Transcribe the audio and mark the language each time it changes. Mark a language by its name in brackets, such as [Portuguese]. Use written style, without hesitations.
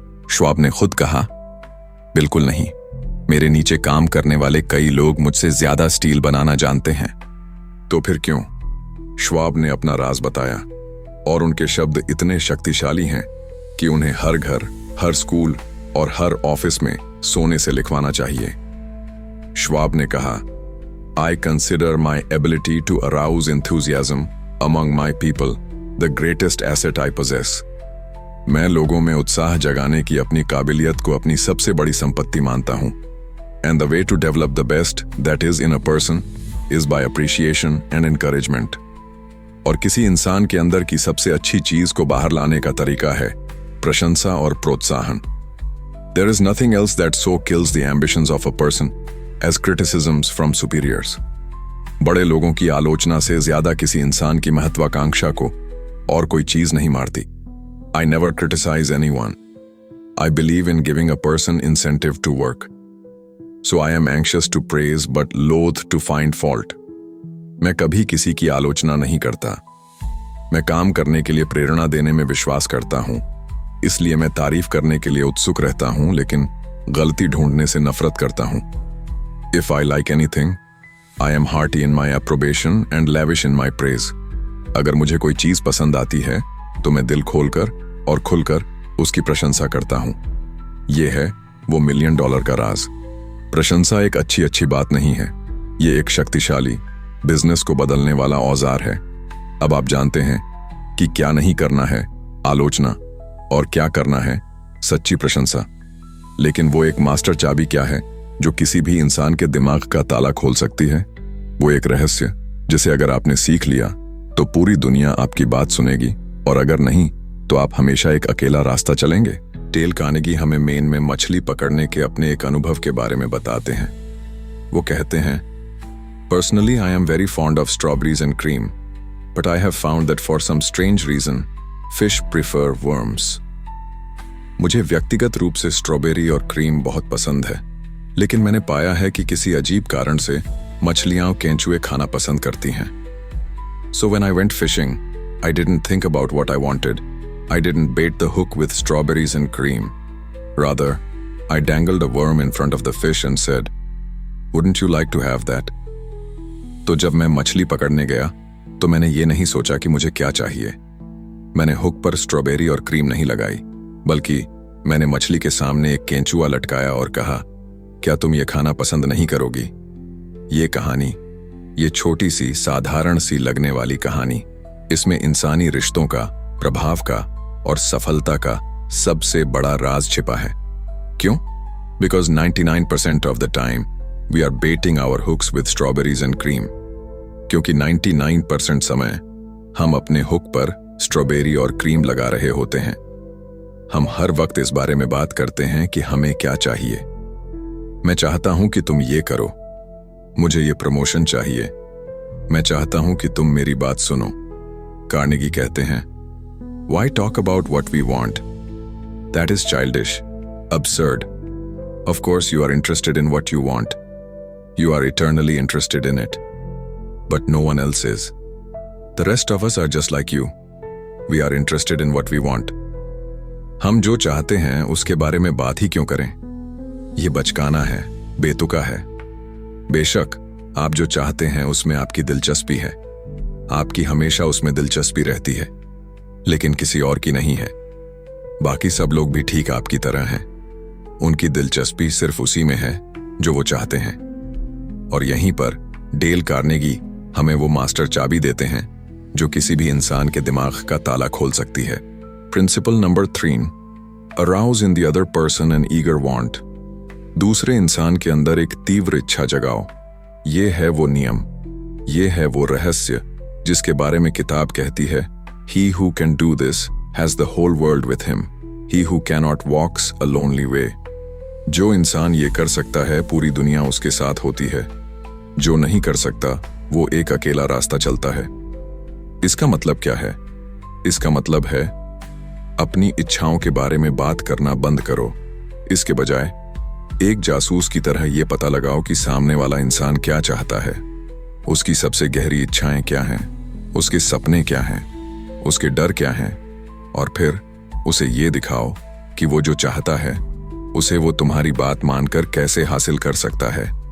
[Hindi] Schwab ने खुद कहा, बिल्कुल नहीं, मेरे नीचे काम करने वाले कई लोग मुझसे ज्यादा स्टील बनाना जानते हैं। तो फिर क्यों? श्वाब ने अपना राज बताया और उनके शब्द इतने शक्तिशाली हैं कि उन्हें हर घर, हर स्कूल और हर ऑफिस में सोने से लिखवाना चाहिए। श्वाब ने कहा, [English] I consider my ability to arouse enthusiasm among my people the greatest asset I possess. [Hindi] मैं लोगों में उत्साह जगाने की अपनी काबिलियत को अपनी सबसे बड़ी संपत्ति मानता हूं। [English] And the way to develop the best that is in a person is by appreciation and encouragement. [Hindi] और किसी इंसान के अंदर की सबसे अच्छी चीज को बाहर लाने का तरीका है प्रशंसा और प्रोत्साहन। [English] There is nothing else that so kills the ambitions of a person as criticisms from superiors. [Hindi] बड़े लोगों की आलोचना से ज्यादा किसी इंसान की महत्वाकांक्षा को और कोई चीज नहीं मारती। [English] I never criticize anyone. I believe in giving a person incentive to work. So I am anxious to praise but loath to find fault. [Hindi] मैं कभी किसी की आलोचना नहीं करता। मैं काम करने के लिए प्रेरणा देने में विश्वास करता हूं, इसलिए मैं तारीफ करने के लिए उत्सुक रहता हूं, लेकिन गलती ढूंढने से नफरत करता हूं। [English] If I like anything, I am hearty in my approbation and lavish in my praise. [Hindi] अगर मुझे कोई चीज पसंद आती है तो मैं दिल खोलकर और खुलकर उसकी प्रशंसा करता हूं। ये है वो $1 मिलियन का राज। प्रशंसा एक अच्छी बात नहीं है, ये एक शक्तिशाली बिजनेस को बदलने वाला औजार है। अब आप जानते हैं कि क्या नहीं करना है, आलोचना, और क्या करना है, सच्ची प्रशंसा। लेकिन वो एक मास्टर चाबी क्या है जो किसी भी इंसान के दिमाग का ताला खोल सकती है? वो एक रहस्य जिसे अगर आपने सीख लिया तो पूरी दुनिया आपकी बात सुनेगी, और अगर नहीं तो आप हमेशा एक अकेला रास्ता चलेंगे। डेल कार्नेगी हमें मेन में मछली पकड़ने के अपने एक अनुभव के बारे में बताते हैं। वो कहते हैं, [English] Personally I am very fond of strawberries and cream, but I have found that for some strange reason fish prefer worms. [Hindi] मुझे व्यक्तिगत रूप से स्ट्रॉबेरी और क्रीम बहुत पसंद है, लेकिन मैंने पाया है कि किसी अजीब कारण से मछलियां केंचुए खाना पसंद करती हैं। [English] So when I went fishing, I didn't think about what I wanted. I didn't bait the hook with strawberries and cream. Rather, I dangled a worm in front of the fish and said, "Wouldn't you like to have that?" [Hindi] तो जब मैं मछली पकड़ने गया तो मैंने ये नहीं सोचा कि मुझे क्या चाहिए। मैंने हुक पर स्ट्रॉबेरी और क्रीम नहीं लगाई, बल्कि मैंने मछली के सामने एक केंचुआ लटकाया और कहा, क्या तुम ये खाना पसंद नहीं करोगी? ये कहानी, ये छोटी सी साधारण सी लगने वाली कहानी, इसमें इंसानी रिश्तों का, प्रभाव का और सफलता का सबसे बड़ा राज छिपा है। क्यों? [English] Because 99% of the time we are baiting our hooks with strawberries and cream. [Hindi] क्योंकि 99% समय हम अपने हुक पर स्ट्रॉबेरी और क्रीम लगा रहे होते हैं। हम हर वक्त इस बारे में बात करते हैं कि हमें क्या चाहिए। मैं चाहता हूं कि तुम ये करो, मुझे ये प्रमोशन चाहिए, मैं चाहता हूं कि तुम मेरी बात सुनो। कार्नेगी कहते हैं, [English] Why talk about what we want? That is childish, absurd. Of course you are interested in what you want. You are eternally interested in it. But no one else is. The rest of us are just like you. We are interested in what we want. [Hindi] हम जो चाहते हैं उसके बारे में बात ही क्यों करें? ये बचकाना है, बेतुका है। बेशक आप जो चाहते हैं उसमें आपकी दिलचस्पी है, आपकी हमेशा उसमें दिलचस्पी रहती है, लेकिन किसी और की नहीं है। बाकी सब लोग भी ठीक आपकी तरह हैं, उनकी दिलचस्पी सिर्फ उसी में है जो वो चाहते हैं। और यहीं पर डेल कार्नेगी हमें वो मास्टर चाबी देते हैं जो किसी भी इंसान के दिमाग का ताला खोल सकती है। [English] Principle number 3, arouse in the other person an eager want. [Hindi] दूसरे इंसान के अंदर एक तीव्र इच्छा जगाओ। ये है वो नियम, ये है वो रहस्य जिसके बारे में किताब कहती है, [English] He who can do this has the whole world with him. He who cannot walks a lonely way. [Hindi] जो इंसान ये कर सकता है पूरी दुनिया उसके साथ होती है, जो नहीं कर सकता वो एक अकेला रास्ता चलता है। इसका मतलब क्या है? इसका मतलब है अपनी इच्छाओं के बारे में बात करना बंद करो। इसके बजाय एक जासूस की तरह ये पता लगाओ कि सामने वाला इंसान क्या चाहता है, उसकी सबसे गहरी इच्छाएं क्या हैं, उसके सपने क्या हैं, उसके डर क्या हैं, और फिर उसे ये दिखाओ कि वो जो चाहता है उसे वो तुम्हारी बात मानकर कैसे हासिल कर सकता है।